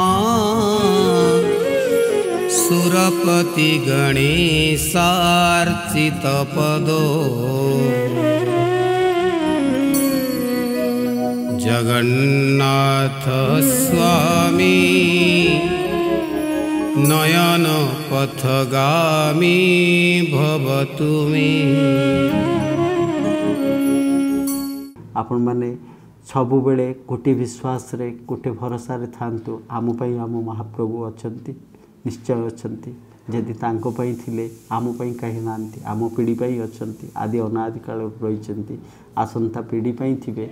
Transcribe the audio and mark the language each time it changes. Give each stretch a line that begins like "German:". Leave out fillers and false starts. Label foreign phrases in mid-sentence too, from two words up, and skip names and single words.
Sanskrit: सुरपति गणेशार्चित पदो जगन्नाथ स्वामी नयन पथगामी भवतु मे।
Odia: ଆପଣ ମାନେ ସବୁ ବେଳେ ଗୋଟେ ବିଶ୍ୱାସ ରେ ଗୋଟେ ଭରସା ରେ ଥାନ୍ତୁ। ଆମ ପାଇଁ ଆମ ମହାପ୍ରଭୁ ଅଛନ୍ତି, ନିଶ୍ଚୟ ଅଛନ୍ତି। ଯଦି ତାଙ୍କ ପାଇଁ ଥିଲେ ଆମ ପାଇଁ କହି ନାହାନ୍ତି। ଆମ ପିଢ଼ି ପାଇଁ ଅଛନ୍ତି, ଆଦି ଅନାଦି କାଳ ରହିଛନ୍ତି, ଆସନ୍ତା ପିଢ଼ି ପାଇଁ ଥିବେ।